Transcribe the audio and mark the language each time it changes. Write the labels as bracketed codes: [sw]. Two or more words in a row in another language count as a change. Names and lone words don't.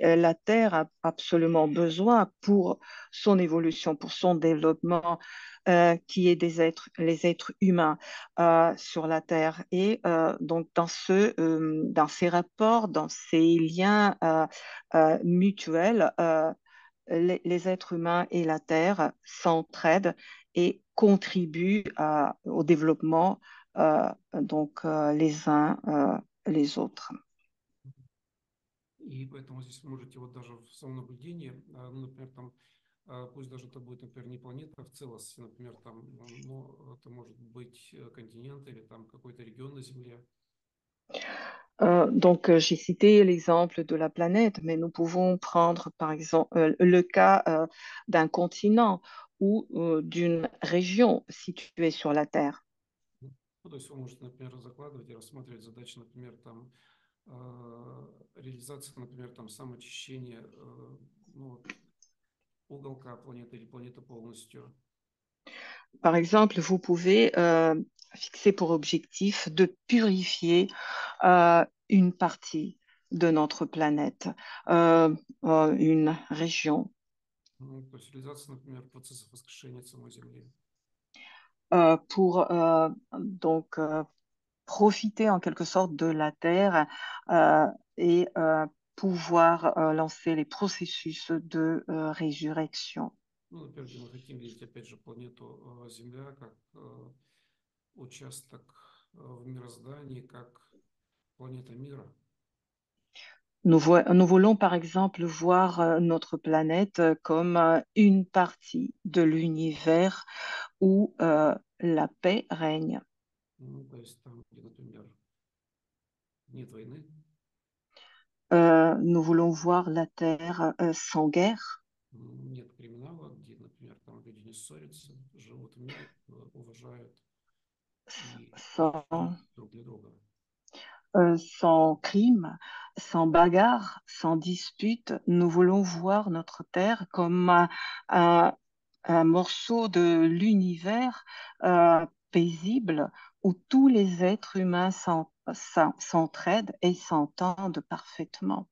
[fr] La Terre a absolument besoin pour son évolution, pour son développement, qui est les êtres humains sur la Terre. Et donc, dans ces rapports, dans ces liens mutuels, les êtres humains et la Terre s'entraident et contribuent au développement les uns les autres. [ru] И поэтому здесь вы можете вот даже в самом наблюдении, ну, например, там, пусть даже это будет, например, не планета в целости, например, там, ну, это может быть континент или там какой-то регион на Земле. [fr] J'ai cité l'exemple de la planète, mais nous pouvons prendre par exemple le cas d'un continent ou d'une région située sur la Terre. [ru] Ну, то есть вы можете, например, закладывать и рассматривать задачи, например, там, реализация, например, там, самоочищения, ну, вот, уголка планеты или планеты полностью. [fr] Par exemple, vous pouvez fixer pour objectif de purifier une partie de notre planète, une région, [ru] Ну, то есть реализация, например, процессов воскрешения самой Земли. [fr] pour profiter en quelque sorte de la Terre et pouvoir lancer les processus de résurrection. [ru] Ну, например, где мы хотим видеть, опять же, планету Земля как участок в мироздании, как планета мира. [fr] Nous voulons par exemple voir notre planète comme une partie de l'univers où la paix règne. [ru] Ну, то есть там, где, например, нет войны, [fr] Nous voulons voir la Terre sans guerre, [ru] нет криминала, где, например, там люди не ссорятся, живут в мире, уважают и [fr] sans, [ru] друг для друга. [fr] sans crime, sans bagarre, sans dispute. Nous voulons voir notre Terre comme un, un morceau de l'univers paisible où tous les êtres humains s'entraident et s'entendent parfaitement.